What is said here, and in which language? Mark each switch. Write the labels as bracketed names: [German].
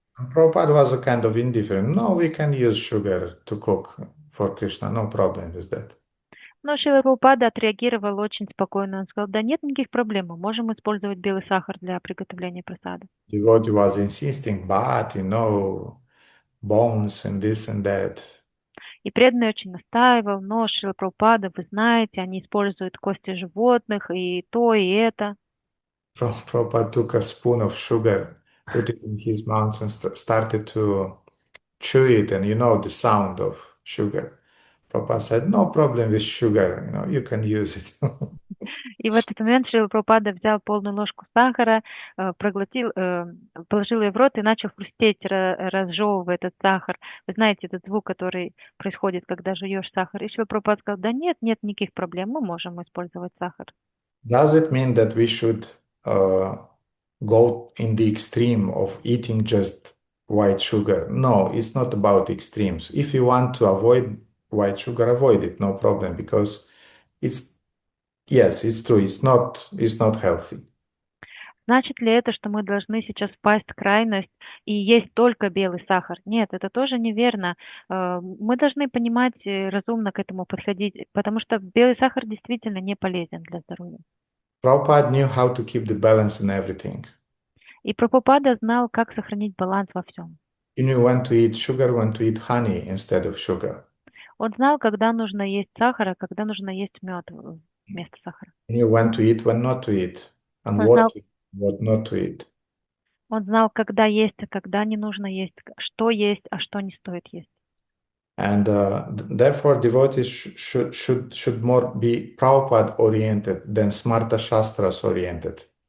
[English] And Prabhupada was a kind of indifferent. No, we can use sugar to cook for Krishna. No problem with that. [Russian] Но Шрила Прабхупада отреагировал очень спокойно. Он сказал: да нет никаких проблем, мы можем использовать белый сахар для приготовления прасада. [English] Devotee was insisting, but bones and this and that. [Russian] И преданный очень настаивал, но Шрила Прабхупада, вы знаете, они используют кости животных, и то, и это. [English] Prabhupada took a spoon of sugar, put it in his mouth and started to chew it and you know the sound of sugar. Prabhupada said, no problem with sugar, you can use it. [Russian] И в этот момент Шрила Прабхупада взял полную ложку сахара, проглотил, положил ее в рот и начал хрустеть, разжевывая этот сахар. Вы знаете этот звук, который происходит, когда жуешь сахар. И Шрила Прабхупада сказал, да нет никаких проблем, мы можем использовать сахар. [English] Does it mean that we should go in the extreme of eating just white sugar? No, it's not about extremes. If you want to avoid white sugar, avoid it, no problem, because yes, it's true, it's not healthy. [Russian] Значит ли это, что мы должны сейчас впасть в крайность и есть только белый сахар? Нет, это тоже неверно. Мы должны понимать, разумно к этому подходить, потому что белый сахар действительно не полезен для здоровья. [English] Prabhupada knew how to keep the balance in everything. [Russian] И Прабхупада знал, как сохранить баланс во всем. [English] He knew when to eat sugar, when to eat honey instead of sugar. [Russian] Он знал, когда нужно есть сахар, а когда нужно есть мед вместо сахара. [English] He knew when to eat, when not to eat, and [Russian] Он знал, [English] what not to eat. [Russian] он знал, когда есть, а когда не нужно есть, а что не стоит есть. [English] And therefore, devotees should more be Prabhupada oriented than Smarta Shastras oriented.